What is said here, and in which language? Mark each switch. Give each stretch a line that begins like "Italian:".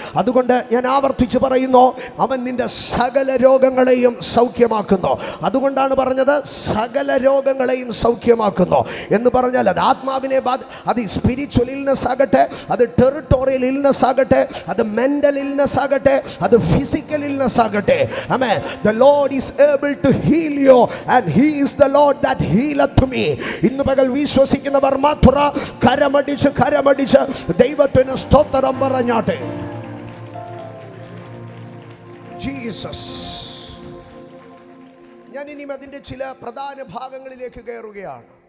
Malayalam: അതുകൊണ്ട് ഞാൻ ആവർത്തിച്ച് പറയുന്നു, അവൻ നിന്റെ സകല രോഗങ്ങളെയും സൗഖ്യമാക്കുന്നു. അതുകൊണ്ടാണ് പറഞ്ഞത് സകല രോഗങ്ങളെയും സൗഖ്യമാക്കുന്നു എന്ന് പറഞ്ഞാൽ അത് ആത്മാവിനെ അത് സ്പിരിച്വൽ ഇൽനെസ് ആകട്ടെ, അത് ടെറിട്ടോറിയൽ ഇൽനെസ് ആകട്ടെ, അത് മെൻ്റൽ ഇൽനെസ് ആകട്ടെ, അത് ഫിസിക്കൽ ഇൽനെസ് ആകട്ടെ. ആമേൻ.
English: The Lord is able to heal you and he is the Lord that healeth me.
Malayalam: ഇന്ന് പകൽ വിശ്വസിക്കുന്നവർ മാത്രം കരമടിച്ച് ദൈവത്തിന് സ്തോത്രം പറഞ്ഞാട്ടെ. ജീസസ്. ഞാൻ ഇനി അതിൻ്റെ ചില പ്രധാന ഭാഗങ്ങളിലേക്ക് കയറുകയാണ്.